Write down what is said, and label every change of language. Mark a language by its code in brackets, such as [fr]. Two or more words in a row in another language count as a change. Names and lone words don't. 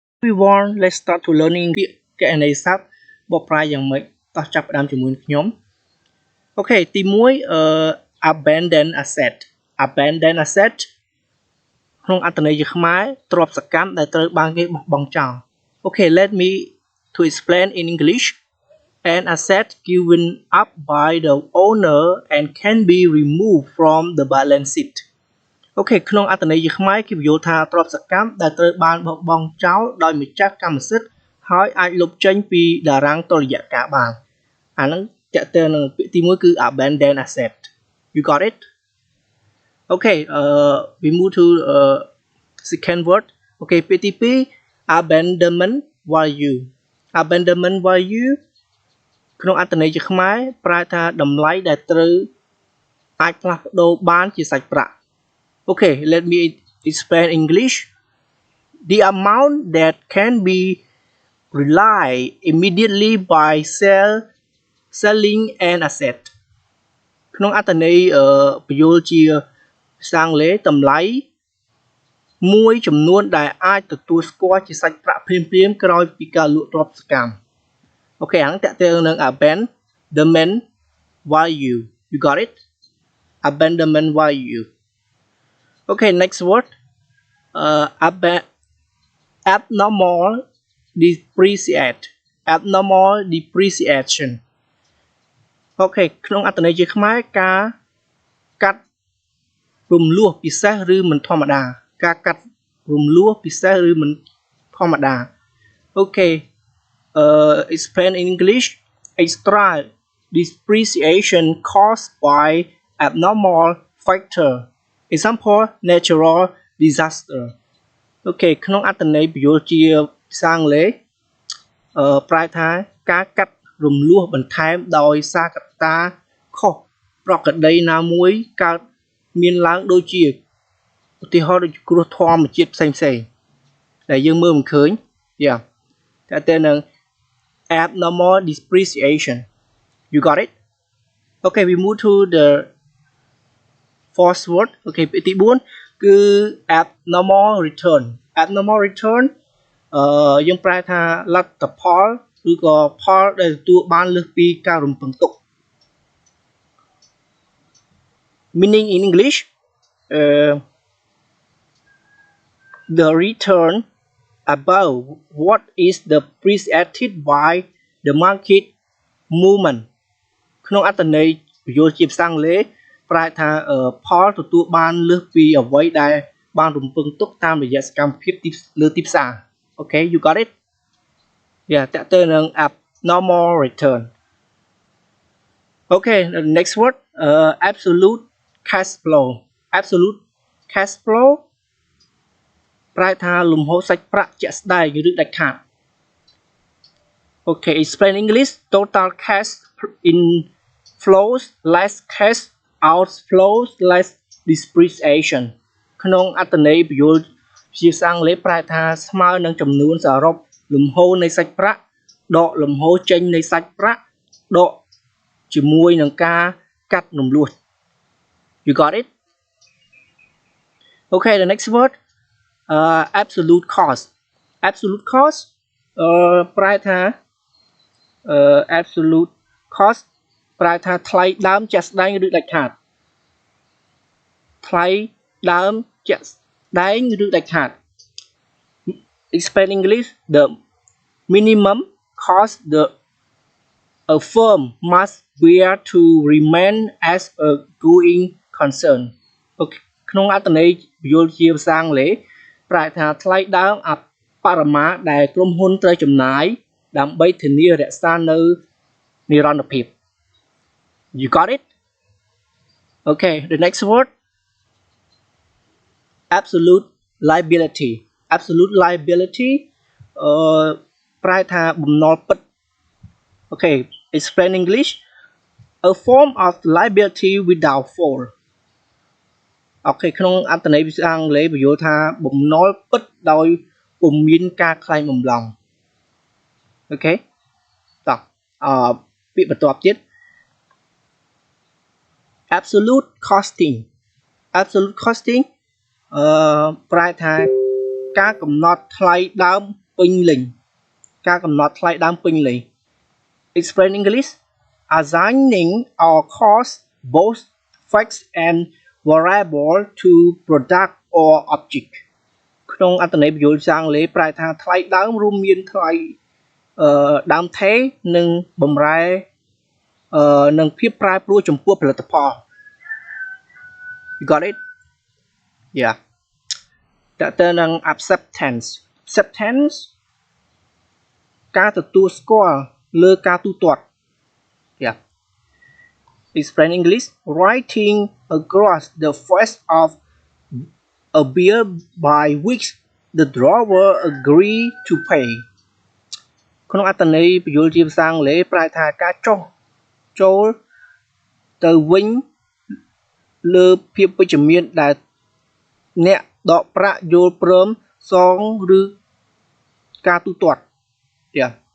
[en] everyone, let's start to learning [km] ពាក្យគណនេយ្យសព្ទបកប្រែយ៉ាងម៉េចតោះចាប់ផ្ដើមជាមួយខ្ញុំអូខេទី1 [en] abandon asset [km] ក្នុងអត្ថន័យជាខ្មែរទ្រព្យសកម្មដែលត្រូវបាន គេបោះបង់ចោលអូខេ [en] let me to explain in English an asset given up by the owner and can be removed from the balance sheet [km] អូខេក្នុងអត្ថន័យជាខ្មែរគេបញ្យល់ថាទ្រព្យសកម្មដែលត្រូវបានបោះបង់ចោលដោយម្ចាស់កម្មសិទ្ធិហើយអាចលុបចេញពីតារាងតុល្យការបានអាហ្នឹងតើតើនឹងពាក្យទី1គឺ [en] abandon asset you got it okay we move to second word okay [km] ពាក្យទី2 [en] abandonment value [km] ក្នុងអត្ថន័យជាខ្មែរប្រែថាតម្លៃដែលត្រូវអាចផ្លាស់ប្ដូរបានជាសាច់ប្រាក់ [en] Okay, let me explain English. The amount that can be realized immediately by selling an asset. [km] ក្នុងអត្ថន័យបញ្យល់ជាភាសាអង់គ្លេសតម្លៃមួយចំនួនដែលអាចទទួលស្គាល់ជាសាច់ប្រាក់ភ្លាមៗក្រោយពីការលក់ទ្រព្យសកម្មអូខេអាហ្នឹងតើតើនឹង [en] abandonment value you got it abandonment value Okay, next word. Abnormal depreciation. [km] Okay, ក្នុងអត្ថន័យជាខ្មែរការកាត់រំលោះពិសេសឬមិនធម្មតាការកាត់រំលោះពិសេសឬមិនធម្មតា [en] Okay, explain in English. Extra depreciation caused by abnormal factor Example natural disaster [km] អូខេក្នុងអត្ថន័យបញ្យល់ជាភាសាអង់គ្លេ សប្រែថាការកាត់រំលោះបន្ថែមដោយសារកត្តាខុសប្រក្រតីណាមួយកើតមានឡើងដូចជាឧទាហរណ៍ដូចគ្រោះធម្មជាតិផ្សេងដែលយើងមើលមិនឃើញតែទៅនឹង [en] abnormal depreciation you got it okay we move to the fourth word [km] អូខេពាក្យទី4គឺ [en] abnormal return [km] យើងប្រែថាលទ្ធផលឬក៏ផលដែលទទួលបានលើសពីការរំពឹងទុក [en] meaning in English the return above what is the appreciated by the market movement [km] ក្នុងអត្ថន័យបញ្យល់ជាភាសាអង់គ្លេសប្រែថាផលទទួលបានលើសពីអ្វីដែលបានរំពឹងទុកតាមរយៈសកម្មភាពលើទីផ្សារ [en] Okay you got it [km] តើតើនឹង [en] abnormal return Okay the next word absolute cash flow [km] ប្រែថាលំហូរសាច់ប្រាក់ជាក់ស្ដែងឬដាច់ខាត [en] Okay explain English total cash inflows less cash outflows less depreciation [km] ក្នុងអត្ថន័យបញ្យល់ជាភាសាអង់គ្លេសប្រែថាស្មើនឹងចំនួនសរុបលំហូរនៃសាច់ប្រាក់ដកលំហូរចេញនៃសាច់ប្រាក់ដកជាមួយនឹងការកាត់រំលោះ [en] You got it Okay the next word absolute cost [km] ប្រែថា [en] absolute cost [km] ប្រែថាថ្លៃដើមជាក់ស្ដែងឬដាច់ខាតថ្លៃដើមជាក់ស្ដែ ងឬដាច់ខាត [en] Explain English the minimum cost a firm must bear to remain as a going concern [km] ក្នុងអត្ថន័យបញ្យល់ជាភាសាអង់គ្លេសប្រែថាថ្លៃដើមអបរមាដែលក្រុមហ៊ុនត្រូវចំណាយដើម្បីធានារក្សានៅនិរន្តរភាព [en] You got it Okay the next word absolute liability [km] ប្រែថាបំណុលពិត [en] Okay explain English a form of liability without fault [km] អូខេក្នុងអត្ថន័យភាសាអង់គ្លេសបញ្យល់ថាបំណុលពិតដោយពុំមានការក្លែងបំឡង Okay តោះពាក្យបន្ទាប់ទៀត [en] absolute costing [km] ប្រែថាការកំណត់ថ្លៃដើមពេញលេញការកំណត់ថ្លៃដើមពេញលេញ [en] Explain English assigning or cost both fixed and variable to product or object [km] ក្នុងអត្ថន័យពន្យល់ជាអង់គ្លេសប្រែថាថ្លៃដើមរួមមានថ្លៃដើមថេរនិងបំរែនិងភាពប្រែប្រួលចំពោះផលិតផល [en] You got it? Yeah. [km] តើតើនឹង acceptance ការទទួលស្គាល់លើការទូទាត់ Yeah. [en] Explain English writing across the face of a bill by which the drawer agree to pay [km] ក្នុងអត្ថន័យពន្យល់ជាភាសាអង់គ្លេសប្រែថាការចុះចូលទៅវិញលើភាពវិជ្ជមានដែលអ្នកដកប្រាក់យល់ព្រមសងឬការទូទាត់ Yeah.